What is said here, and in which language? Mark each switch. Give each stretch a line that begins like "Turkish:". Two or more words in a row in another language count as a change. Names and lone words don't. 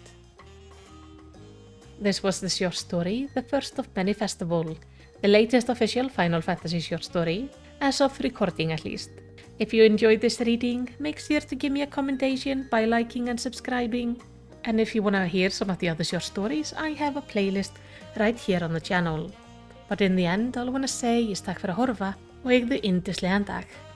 English: This was the short story, the first of many festival, the latest official Final Fantasy short story, as of recording at least. If you enjoyed this reading, make sure to give me a commendation by liking and subscribing. And if you want to hear some of the other short stories, I have a playlist right here on the channel. But in the end, all I want to say is
Icelandic: takk fyrir að horfa og eigðu yndislegan dag.